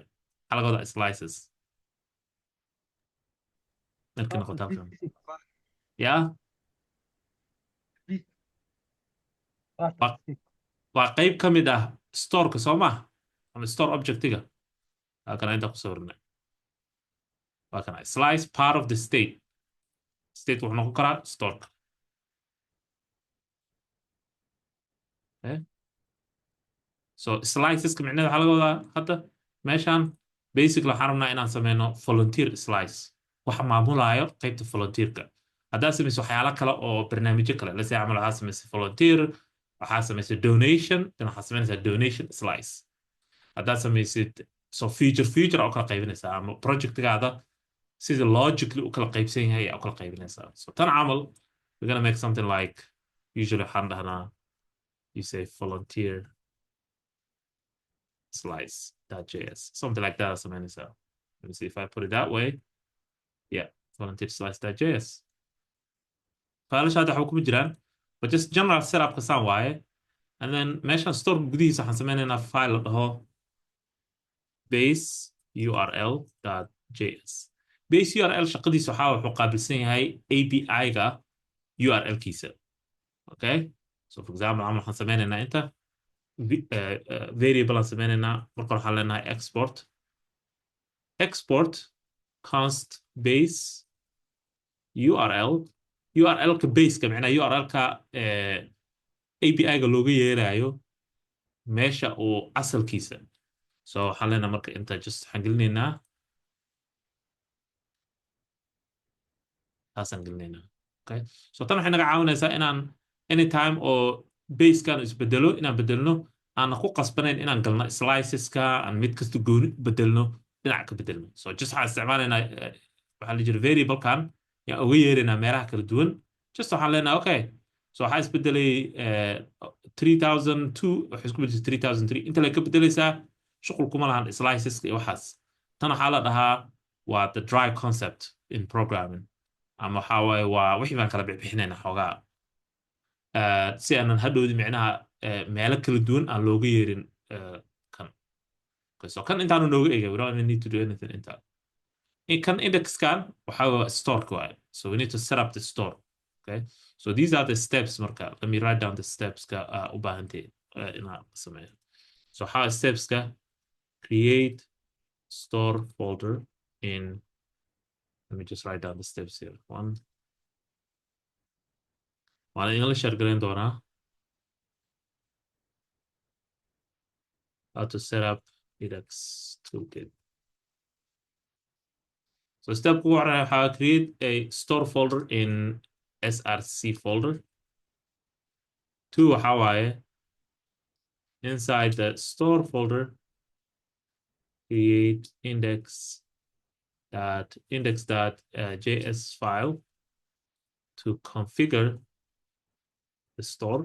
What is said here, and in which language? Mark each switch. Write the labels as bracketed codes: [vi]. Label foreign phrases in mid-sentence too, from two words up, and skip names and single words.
[so] xalaqada slices markii noqoto halkan. [en] Yeah. [so] waa qayb ka mid ah storeka soo ma, ama store objectiga. halkan inta ku sawirnay waa kana [en] slice part of the state. [so] State wuxuu noqon karaa storeka. Okay. So sliceska micnaheeda waxaa laga wadaa hadda meeshan basically waxaan rabnaa inaan sameyno [en] volunteer slice, [so] waxa maamulaayo qaybta volunteerka. haddaad samayso waxyaalo kale oo barnaamijyo kale lase camal waxaa samaysay volunteer, waxaa samaysay donation, dan waxaa samaynaysaa donation slice. haddaad samaysid so feature oo kala qaybinaysaa, ama projectgaada sida logically u kala qaybsan yahay ayaa u kala qaybinaysaa. [en] So [so] tan camal [en] we're gonna make something like usually [so] waxaan dhahnaa [en] you say volunteer slice.js, something like that. So let me see if I put it that way. Yeah, volunteer slice.js. [so] files hadda waxba kuma jiraan, [en] but just general setup [so] ka saan waaye. [en] And then [so] meeshan store gudihiisa waxaan sameynaynaa file la dhaho [en] base url.js. base url [so] shaqadiisa waxaa wuxuu qaabilsan yahay API-ga URL-kiisa. [en] Okay, so for example [so] waxaan sameynaynaa inta variable aan sameynaynaa. marka waxaan leenahay [en] export const base [so] url-ka baseka micnaha url-ka API-ga looga yeerayo meesha uu asalkiisa. so waxaan leenahay marka inta just waxaan gelinaynaa taasaan gelinaynaa. [en] Okay, so [so] tan waxay naga caawinaysaa inaan anytime oo basekan isbedelo inaan bedelno, aan ku qasbanayn inaan galno sliceska, aan mid kasta gooni bedelno, dhinac ka bedelno. so just waxaan isticmaalaynaa waxaa la jira variablekan yaan uga yeeraynaa meelaha kala duwan. just waxaan leenahay okay, so waxaa isbedelay 3002 waxay isku bedelay 3003 inta lay ka bedelaysaa, shuqul kuma lahan sliceska iyo waxaas. tan waxaa la dhahaa waa [en] the dry concept in programming, [so] ama waxaa waaye waa wixii baan kala bixbixinaynaa xoogaa si aanan hadhowdi micnaha meelo kala duwan aan looga yeerin kan. [en] Okay, so [so] kan intaanu nooga egay, [en] we don't even need to do anything inta. [so] kan indexkan waxaa waa storeka waaye, [en] so we need to set up the store. Okay, so these are the steps. marka let me write down the steps [so] ka u baahantay inaan sameeyo. so waxaa stepska [en] create store folder in, let me just write down the steps here. One, [so] in share gareyn doonaa [en] how to set up Redux Toolkit. So step one, how to create a store folder in src folder. 2, how inside the store folder create index.js file to configure the store.